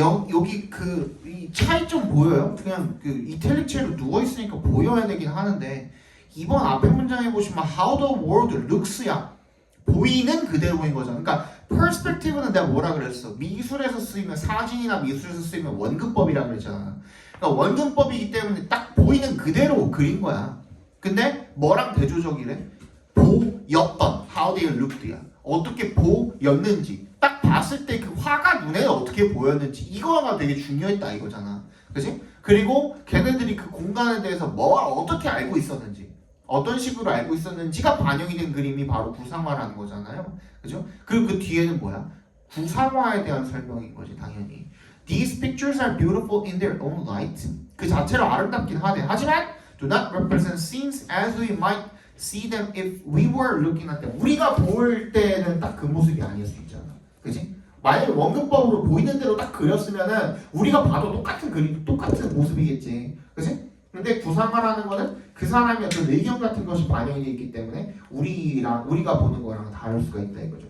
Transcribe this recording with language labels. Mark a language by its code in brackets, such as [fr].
[ko] 여기 이 차이점 보여요? 그냥 이탈릭체로 누워 있으니까 보여야 되긴 하는데 2번 앞에 문장에 보시면 [en] how the world looks [ko] 야 보이는 그대로인 거잖아. 그러니까 perspective는 내가 뭐라 그랬어? 미술에서 쓰이면 사진이나 미술에서 쓰이면 원근법이라 그랬잖아. 그러니까 원근법이기 때문에 딱 보이는 그대로 그린 거야. 근데 뭐랑 대조적이래? 보였던 [en] how they looked [ko] 야. 어떻게 보였는지 딱 봤을 때 그 화가 눈에 어떻게 보였는지 이거가 되게 중요했다 이거잖아. 그지? 그리고 걔네들이 그 공간에 대해서 뭘 어떻게 알고 있었는지 어떤 식으로 알고 있었는지가 반영이 된 그림이 바로 구상화라는 거잖아요. 그죠? 그리고 그 뒤에는 뭐야? 구상화에 대한 설명인 거지 당연히. [en] These pictures are beautiful in their own light. [ko] 그 자체로 아름답긴 하대. 하지만 [en] do not represent scenes as we might see them if we were looking at them. [ko] 우리가 볼 때는 딱 그 모습이 아닐 수 있잖아. 그지? 만약에 원근법으로 보이는 대로 딱 그렸으면은 우리가 봐도 똑같은 그림, 똑같은 모습이겠지. 그지? 근데 구상화라는 거는 그 사람의 어떤 의견 같은 것이 반영이 되어 있기 때문에 우리가 보는 거랑 다를 수가 있다 이거죠.